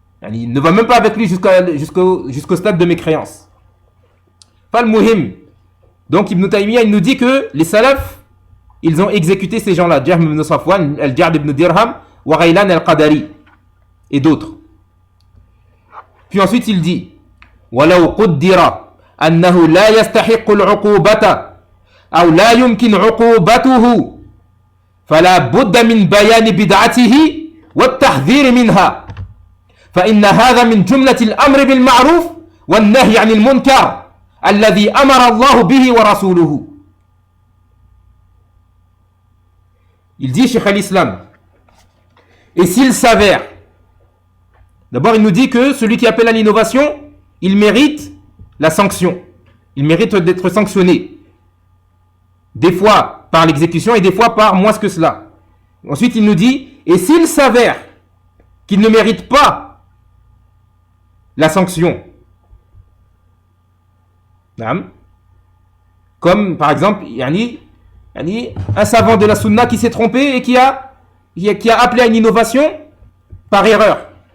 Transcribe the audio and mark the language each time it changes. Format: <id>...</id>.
<fr>Il ne va même pas avec lui jusqu'au stade de mécréance. Pas le muhim. Donc Ibn Taymiyyah, il nous dit que les salafs, ils ont exécuté ces gens-là, Jahm ibn Safwan, Al-Ja'd ibn Dirham, wa Ghaylan al-Qadari et d'autres. Puis ensuite il dit</fr> <ar>وَلَوْ قُدِّرَ أَنَّهُ لَا يَسْتَحِقُّ الْعُقُوبَةَ أو لا يمكن عقوبته فلا بد من بيان بدعته والتحذير منها فإن هذا من جملة الأمر بالمعروف والنهي عن المنكر الذي أمر الله به ورسوله.</ar> <fr>Il dit Cheikh al-Islam, et s'il s'avère, d'abord il nous dit que celui qui appelle à l'innovation, il mérite la sanction, il mérite d'être sanctionné. Des fois par l'exécution et des fois par moins que cela. Ensuite, il nous dit, et s'il s'avère qu'il ne mérite pas la sanction, comme par exemple, un savant de la sunna qui s'est trompé et qui a appelé à une innovation par erreur.</fr>